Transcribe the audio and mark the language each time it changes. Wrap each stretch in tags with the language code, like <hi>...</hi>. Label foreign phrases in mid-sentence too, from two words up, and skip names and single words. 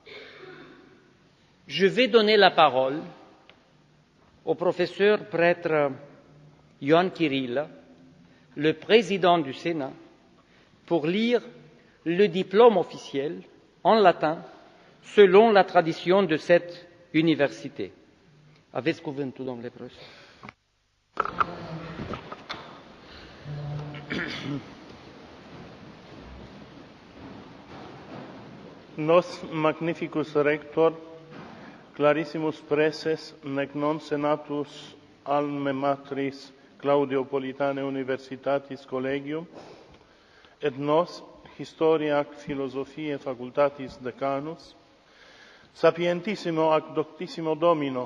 <fr>Je vais donner la parole au professeur prêtre Ioan Chiril, le président du Sénat, pour lire le diplôme officiel en latin selon la tradition de cette université.</fr> <ro>Aveți cuvântul, domnule profesor.</ro> <la>Nos magnificus rector, clarissimus preses, nec non senatus alme matris Claudiopolitanae Universitatis Collegium, et nos, historia ac philosophiae facultatis decanus, sapientissimo ac doctissimo Domino</la>